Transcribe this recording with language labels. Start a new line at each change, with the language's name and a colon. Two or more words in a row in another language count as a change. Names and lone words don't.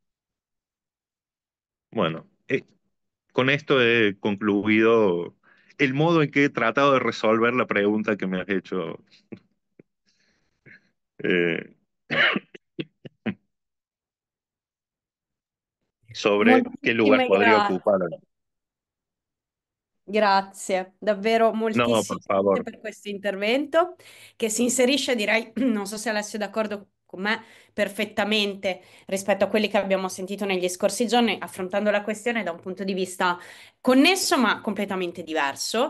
Spanish: Bueno, con esto he concluido el modo en que he tratado de resolver la pregunta que me has hecho, eh, sobre qué lugar
Italian: Moltissime
Spanish: podría
Italian: grazie.
Spanish: ocupar.
Italian: Grazie, davvero
Spanish: No, por
Italian: moltissimo. Grazie
Spanish: favor.
Italian: per questo intervento che si inserisce, direi, non so se Alessio è d'accordo con me, perfettamente rispetto a quelli che abbiamo sentito negli scorsi giorni, affrontando la questione da un punto di vista connesso ma completamente diverso.